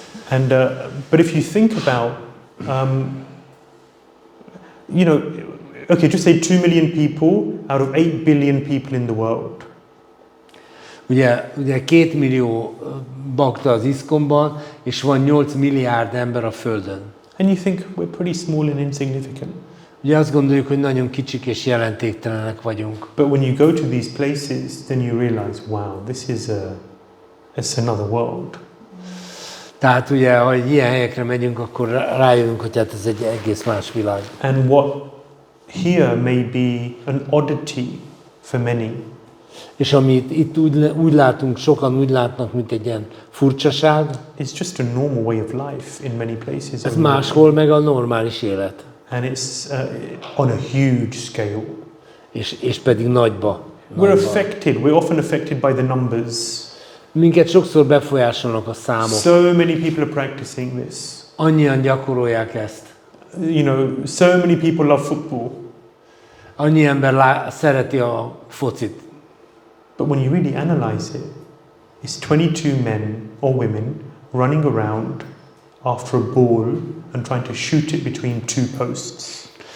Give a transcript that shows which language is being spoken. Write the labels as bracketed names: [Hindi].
[English] And but if you think about, you know, okay, just say 2 million people out of 8 billion people in the world. [Hungarian] Ugye 2 millió bakta az ISKCON-ban, és van 8 milliárd ember a Földön. [English] And you think we're pretty small and insignificant. [Hungarian] Ugye azt gondoljuk, hogy nagyon kicsik és jelentéktelenek vagyunk. [English] But when you go to these places, then you realize, wow, it's another world. [Hungarian] Tehát ugye, ha ilyen helyekre megyünk, akkor rájövünk, hogy hát ez egy egész más világ. [English] And what here may be an oddity for many, [Hungarian] És amit itt úgy látunk, sokan úgy látnak, mint egy ilyen furcsaság, [English] it's just a normal way of life in many places. [Hungarian] ez máshol meg a normális élet. [English] And it's on a huge scale. [Hungarian] És pedig nagyba. [English] We're often affected by the numbers. [Hungarian] Minket sokszor befolyásolnak a számok. [English] So many people are practicing this. [Hungarian] Annyian gyakorolják ezt. [English] You know, so many people love football. [Hungarian] Annyi ember szereti a focit. [English] But when you really analyze it, it's 22 men or women running around after a ball and trying to shoot it between 2 posts.